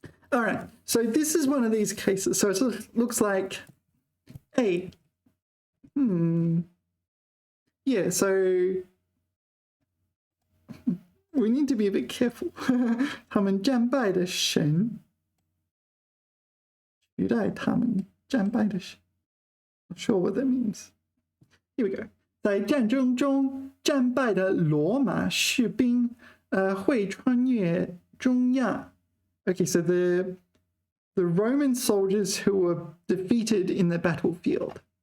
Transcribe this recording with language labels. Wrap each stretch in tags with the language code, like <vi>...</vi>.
<en>All right, so this is one of these cases. So it looks like A. Yeah, so we need to be a bit careful.</en> <zh>他们战败的神取代他们战败的神.</zh> <en>Not sure what that means. Here we go.</en> <zh>在战争中战败的罗马士兵会穿越中亚.</zh> <en>Okay, so the Roman soldiers who were defeated in the battlefield.</en>